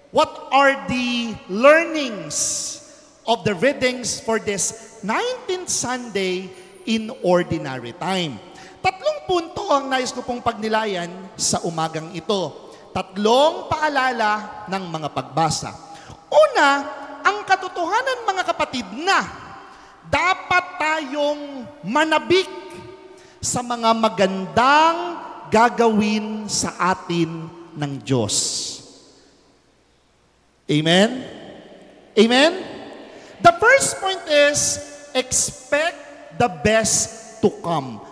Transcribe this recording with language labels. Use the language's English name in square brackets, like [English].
[English] What are the learnings of the readings for this 19th Sunday in Ordinary Time? [Filipino] Tatlong punto ang nais ko pong pagnilayan sa umagang ito. Tatlong paalala ng mga pagbasa. Una, ang katotohanan mga kapatid na dapat tayong manabik sa mga magandang gagawin sa atin ng Diyos. Amen? Amen? [English] The first point is, expect the best to come.